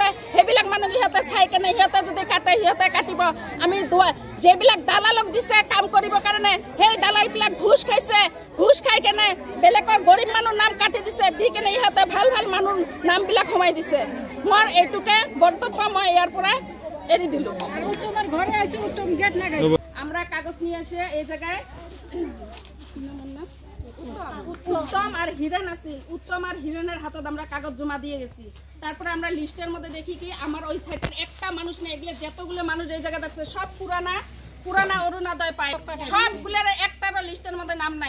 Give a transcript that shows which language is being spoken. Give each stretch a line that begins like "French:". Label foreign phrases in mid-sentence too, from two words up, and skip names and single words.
Assamese: সেইবিলাক মানুহ সিহঁতে চাই কেনে সিহঁতে যদি কাটে সিহঁতে কাটিব। আমি যিবিলাক দালালক দিছে কাম কৰিবৰ কাৰণে সেই দালালবিলাক ঘুষ খাইছে, ঘুষ খাই কেনে বেলেগৰ গৰীব মানুহ নাম কাটি দিছে, দি কেনে ইহঁতে ভাল ভাল মানুহ নামবিলাক সোমাই দিছে। মই এইটোকে বক্তব্য মই ইয়াৰ পৰা এৰি দিলো।
Bangla: আমরা কাগজ নিয়ে আসে এই জায়গায় উত্তম আর হিরেন আছিল, উত্তম আর হিরেনের হাতত আমরা কাগজ জমা দিয়ে গেছি। তারপরে আমরা লিস্টের মধ্যে দেখি কি আমার ওই সাইডের একটা মানুষ নেই, এগুলো যতগুলো মানুষ এই জায়গায় আছে সব পুরানা পুরানা অরুণোদয় পায়, সবগুলোর একটারও লিস্টের মধ্যে নাম নাই।